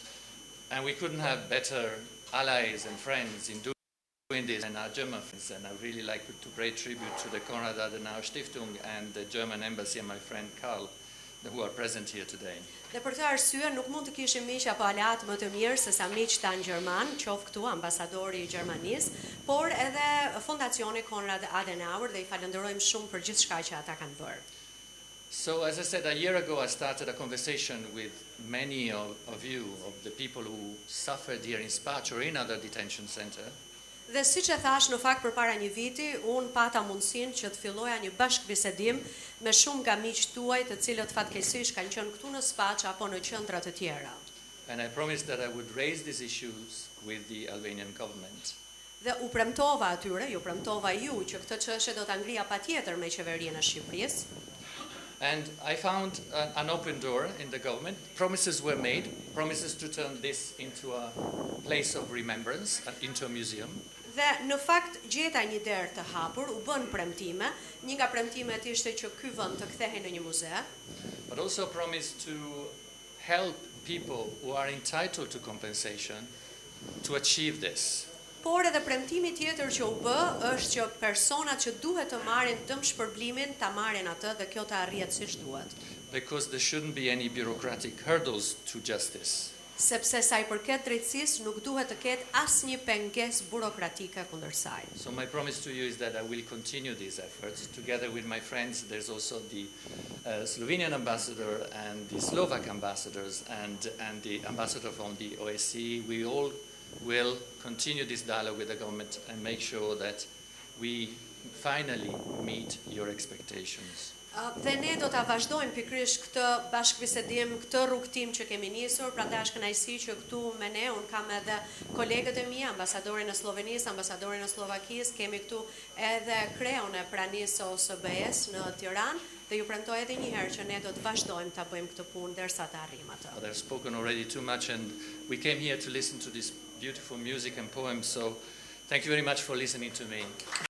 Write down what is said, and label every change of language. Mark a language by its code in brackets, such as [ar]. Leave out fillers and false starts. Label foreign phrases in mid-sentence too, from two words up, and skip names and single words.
[en] And we couldn't have better allies and friends in doing this than our German friends, and I really like to pay tribute to the Konrad Adenauer Stiftung and the German embassy and my friend Karl, who are present here today. [sq] Dhe për këtë arsye nuk mund të kishim miq apo aleat më të mirë se sa miq tan gjerman, qoftë këtu ambasadori i Gjermanisë, por edhe Fondacioni Konrad Adenauer, dhe i falenderojmë shumë për gjithçka që ata kanë bërë. [en] So, as I said, a year ago I started a conversation with many of you, of the people who suffered here in Spac or in other detention center. [sq] Dhe siç e thash, në fakt përpara një viti, unë pata mundësinë që të filloja një bashkëbisedim me shumë nga miqtë tuaj, të cilët fatkeqësisht kanë qenë këtu në Spac apo në qendra të tjera. [en] And I promised that I would raise these issues with the Albanian government. [sq] Dhe u premtova atyre, ju premtova ju që këtë çështje do ta ngrija patjetër me qeverinë e Shqipërisë. [en] And I found an open door in the government. Promises were made, promises to turn this into a place of remembrance, into a museum. [sq] Dhe në fakt gjeta një derë të hapur, u bën premtime, një nga premtimet ishte që ky vend të kthehej në një muze. [en] But also promised to help people who are entitled to compensation to achieve this. [sq] Por edhe premtimi tjetër që u bë është që personat që duhet të marrin dëm shpërblimin ta marrin atë dhe kjo të arrihet siç duhet. [en] Because there shouldn't be any bureaucratic hurdles to justice. [sq] Sepse sa i përket drejtësisë nuk duhet të ketë asnjë pengesë burokratike kundër saj. [en] So my promise to you is that I will continue these efforts together with my friends. There's also the Slovenian ambassador and the Slovak ambassadors and the ambassador from the OSCE. We all will continue this dialogue with the government and make sure that we finally meet your expectations. [sq] Dhe ne do ta vazhdojmë pikërisht këtë bashkëbisedim, këtë rrugtim që kemi nisur, prandaj është kënaqësi që këtu me ne, un kam edhe kolegët e mi, ambasadorin e Slovenisë, ambasadorin e Slovakisë, kemi këtu edhe kreun e pranisë së OSBE-s në Tiranë, dhe ju premtoj edhe një herë që ne do të vazhdojmë ta bëjmë këtë punë derisa të arrijmë atë. [en] But I've spoken already too much and we came here to listen to this beautiful music and poems, so thank you very much for listening to me.